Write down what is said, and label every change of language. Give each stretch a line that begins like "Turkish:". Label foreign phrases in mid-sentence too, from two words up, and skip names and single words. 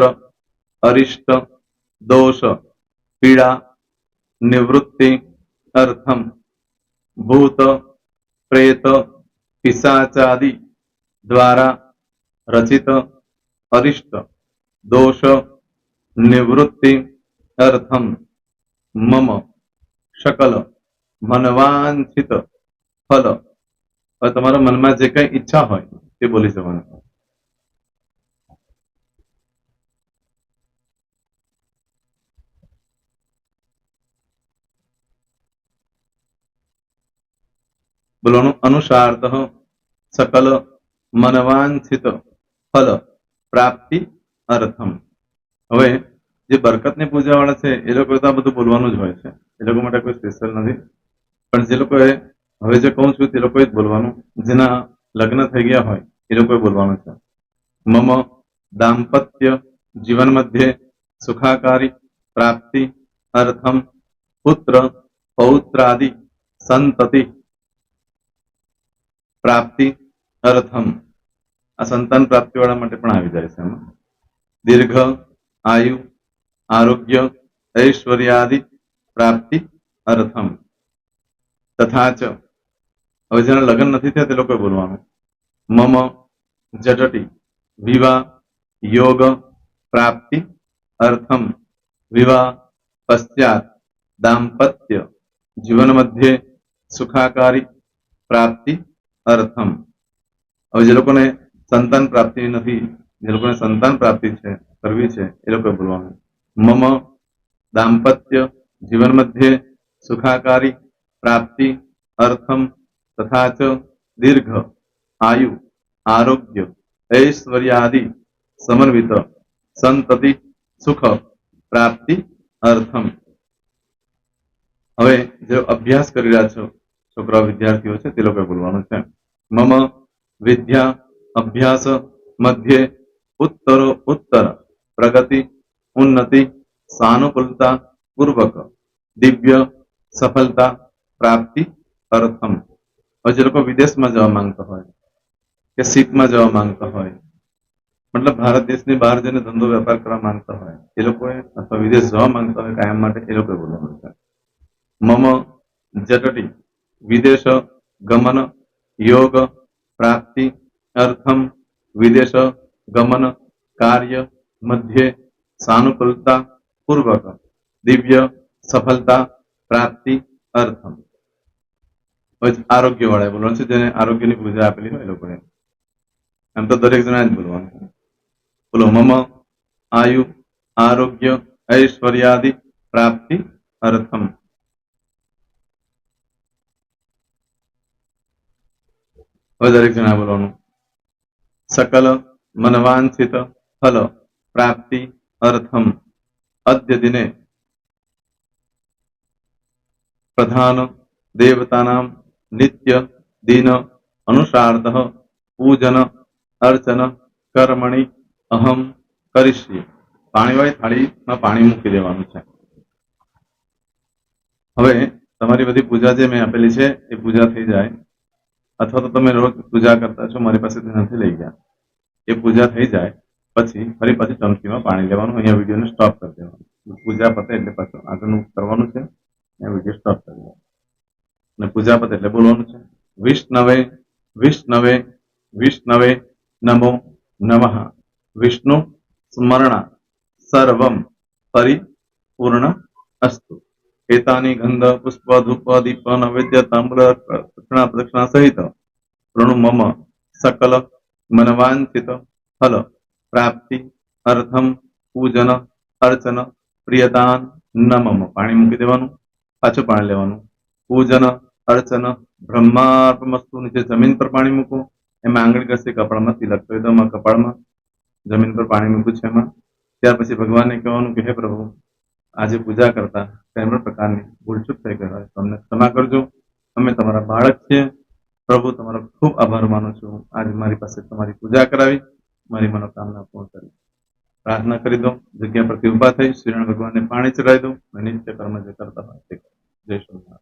Sanskrit: अरिष्ट, दोष, पीड़ा, निवृत्ति, अर्थम, भूत, प्रेत, पिशाचादि द्वारा रचित अरिष्ट दोष निवृत्ति अर्थम मम सकल मनवांछित फल.
Gujarati: હવે તમારા મનમાં જે કઈ ઈચ્છા હોય તે બોલી જવાનું. બોલવાનું અનુસાર્થ
Sanskrit: सकल मनवांछित फल प्राप्ति अर्थम.
Gujarati: હવે જે બરકતની પૂજા વાળા છે એ લોકો તો આ બધું બોલવાનું જ હોય છે. એ લોકો માટે કોઈ સ્પેશિયલ નથી. પણ જે લોકોએ હવે જે કહું છું તે લોકોએ જ બોલવાનું. જેના લગ્ન થઈ ગયા હોય એ લોકોએ બોલવાનું છે.
Sanskrit: મમ दाम्पत्य जीवन मध्ये सुखाकारी प्राप्ति अर्थम पुत्र पौत्रादि संतति प्राप्ति अर्थम
Gujarati: આ સંતાન પ્રાપ્તિ વાળા માટે પણ આવી જાય છે
Sanskrit: एमां दीर्घ आयु आरोग्य ऐश्वर्यादि प्राप्ति अर्थम तथा च
Gujarati: હવે જેના લગ્ન નથી થયા તે લોકોએ
Sanskrit: બોલવાનું મમ જટટી વિવાહ योग प्राप्ति अर्थम विवाह पश्चात दाम्पत्य जीवन मध्ये सुखाकारी प्राप्ति अर्थम
Gujarati: હવે જે લોકોને સંતાન પ્રાપ્તિ નથી જે લોકોને સંતાન પ્રાપ્તિ છે કરવી છે એ લોકોએ બોલવાનું
Sanskrit: મમ દામ્પત્ય જીવન મધ્યે સુખાકારી પ્રાપ્તિ अर्थम तथा च दीर्घ आयु आरोग्य ऐश्वर्यादि समन्वित संतति सुख प्राप्ति अर्थम
Gujarati: હવે જે અભ્યાસ કરી રહ્યા છો છોકરા વિદ્યાર્થીઓ છે તે લોકોએ બોલવાનું છે
Sanskrit: મમ વિદ્યા અભ્યાસ મધ્યે ઉત્તરો ઉત્તર પ્રગતિ ઉન્નતિ સાનુકૂળતા પૂર્વક દિવ્ય સફળતા પ્રાપ્તિ
Gujarati: અર્થમ હવે જે લોકો વિદેશમાં જવા માંગતા હોય કે શીખમાં જવા માંગતા હોય મતલબ ભારત દેશની બહાર જઈને ધંધો વેપાર કરવા માંગતા હોય એ લોકોએ અથવા વિદેશ જવા માંગતા હોય કાયમ માટે એ લોકોએ બોલવાનું છે
Sanskrit: મમ જટટી વિદેશ ગમન योग प्राप्ति अर्थम विदेश गमन कार्य मध्य सानुकूलता पूर्वक दिव्य सफलता प्राप्ति अर्थम
Gujarati: आरोग्य वाला बोलવાનું છે જેને આરોગ્યની પૂજા આપેલી હોય એ લોકોએ એમ તો દરેક જણા જ બોલવાનું છે બોલો
Sanskrit: મમ આયુ આરોગ્ય ऐश्वर्यादि प्राप्ति अर्थम
Gujarati: હવે દરેક જણા બોલવાનું
Sanskrit: सकल मनवांछित फल प्राप्ति अर्थम अद्य दिने प्रधान देवतानां नित्य दिन अनुसारतः पूजन अर्चन कर्मणि अहम करिष्ये
Gujarati: પાણીવાળી થાળીમાં પાણી મૂકી દેવાનું છે હવે તમારી બધી પૂજા જે મેં આપેલી છે એ પૂજા થઈ જાય અથવા તો તમે રોજ પૂજા કરતા છો મારી પાસેથી નથી લઈ ગયા એ પૂજા થઈ જાય પછી ફરી પાછી ચમચીમાં પાણી લેવાનું અહીંયા વિડીયોને સ્ટોપ કરી દેવાનું પૂજા પતે એટલે પાછું આગળનું કરવાનું છે અહીંયા વિડીયો સ્ટોપ કરી દેવાનો અને પૂજા પતે એટલે બોલવાનું છે
Sanskrit: વિષ્ણવે વિષ્ણવે વિષ્ણવે નમો નમઃ વિષ્ણુ સ્મરણા सर्वं परिपूर्ण अस्तु एतानि गंध पुष्प धूप दीप नैवेद्य ताम्र दक्षिणा प्रदक्षिणा सहित प्रणु मम सकल मनवांछित फल प्राप्ति अर्थम पूजन अर्चन प्रियदान न मम
Gujarati: પાણી મૂકી દેવાનું પાછું પાણી લેવાનું
Sanskrit: पूजन अर्चन ब्रह्मार्पणमस्तु
Gujarati: નીચે જમીન પર પાણી મૂકો એમાં આંગળી ઘસી કપાળમાં તિલક કરી દો કપાળમાં જમીન પર પાણી મૂક્યું છે એમાં ત્યાર પછી ભગવાનને કહેવાનું કે હે પ્રભુ આજે પૂજા કરતા કઈ પણ પ્રકારની ભૂલચૂક થઈ ગઈ હોય તો અમને ક્ષમા કરજો અમે તમારા બાળક છીએ પ્રભુ તમારો ખૂબ આભાર માનું છું આજે મારી પાસે તમારી પૂજા કરાવી મારી મનોકામના પૂર્ણ કરી પ્રાર્થના કરી દો જગ્યા પરથી ઉભા થઈ શ્રીનારાયણ ભગવાનને પાણી ચડાવી દો અને નિત્ય કર્મ જે કરતા હોય તે કરો જય શ્રી